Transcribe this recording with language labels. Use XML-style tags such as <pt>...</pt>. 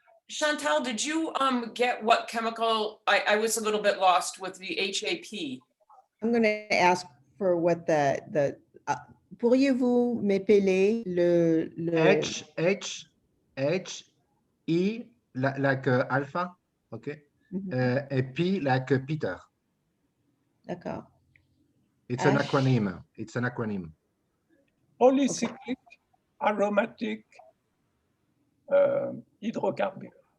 <en>Chantal, did you get what chemical? I was a little bit lost with the HAP. I'm going to ask for what the</en> <fr>pourriez-vous m'épeler le</fr> <en>H E like alpha, okay, and P like Peter.</en> <fr>D'accord.</fr> <en>It's an acronym. It's an acronym. Polycyclic aromatic hydrocarbon.</en>